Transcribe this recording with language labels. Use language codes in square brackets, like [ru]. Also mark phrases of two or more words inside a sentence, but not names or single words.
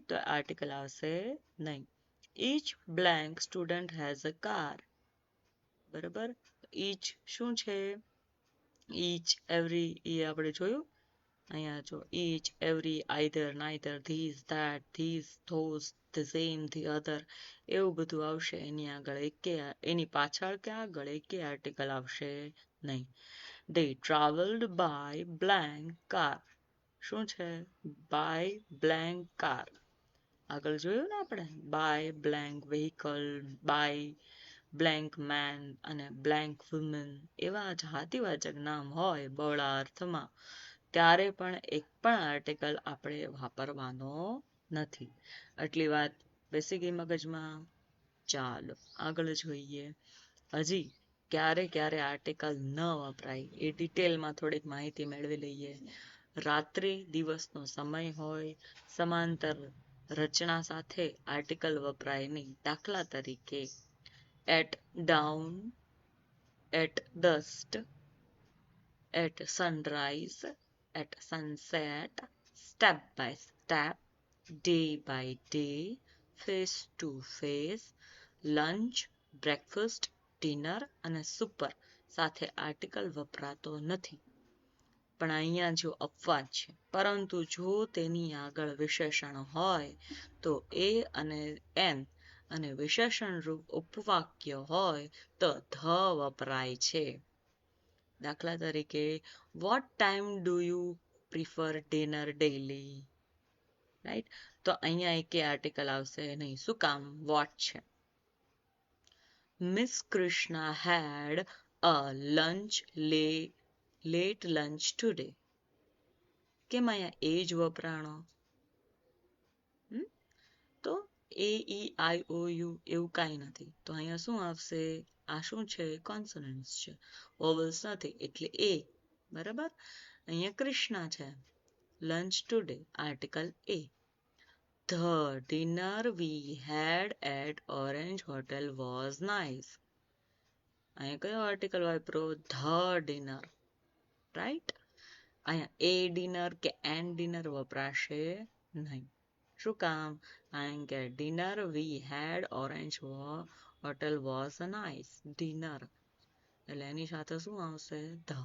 [gu] તો આર્ટિકલ આવશે નહીં. [en] each blank student has a car. [gu] બરાબર, each શું છે [en] each every [gu] એ આપણે જોયું અહીંયા જો [en] each every either neither these that these those the same the other [gu] એવું બધું આવશે એની આગળ એની પાછળ કે આગળ એકે આર્ટિકલ આવશે નહીં. [en] they traveled by blank car. [gu] શું છે [en] by blank car, [gu] આગળ જોયું ને આપણે [en] by blank vehicle, by blank man [gu] અને [en] blank woman [gu] એવા જાતિવાચક નામ હોય બહોળા અર્થમાં ત્યારે પણ એક પણ આર્ટિકલ આપણે વાપરવાનો નથી. આટલી વાત બેસી ગઈ મગજમાં? ચાલો આગળ જોઈએ. હજી ક્યારે ક્યારે આર્ટિકલ ન વપરાય એ ડિટેલમાં થોડીક માહિતી મેળવી લઈએ. રાત્રિ દિવસનો સમય હોય, સમાંતર રચના સાથે આર્ટિકલ વપરાય નહીં. દાખલા તરીકે [en] at dawn, at dusk, at sunrise, at sunset, step by step, day by day, face to face, lunch, breakfast, dinner [gu] અને super સાથે આર્ટિકલ વપરાતો નથી. પણ અહીંયા જો અપવાદ છે, પરંતુ જો તેની આગળ વિશેષણ હોય તો એ અને એન અને વિશેષણ રૂપ ઉપવાક્ય હોય તો ધ વપરાય છે. દાખલા તરીકે [en] what time do you prefer dinner daily, [gu] રાઈટ? તો અહીંયા એકે આર્ટિકલ આવશે નહીં. શું કામ? what છે. [en] Miss Krishna had a late lunch today. [gu] કેમ અહીંયા એ જ વપરાણો? તો એ ઈ આઈ ઓ યુ એવું કાંઈ નથી, તો અહીંયા શું આવશે? આ શું છે? કોન્સોનન્ટ્સ છે, વોવલ્સ નથી, એટલે એ. બરાબર, અહીંયા કૃષ્ણા છે, [en] lunch today [gu] આર્ટિકલ એ. [en] The dinner we had at Orange Hotel was nice. [gu] અહીંયા કયો આર્ટિકલ વાપરો? [en] The dinner, [gu] રાઈટ? અહીંયા એ ડિનર કે એન ડિનર વપરાશે નહીં. શું કામ? કારણ કે [en] dinner we had Orange Hotel was nice dinner, [gu] એટલે એની સાથે શું આવશે? ધ.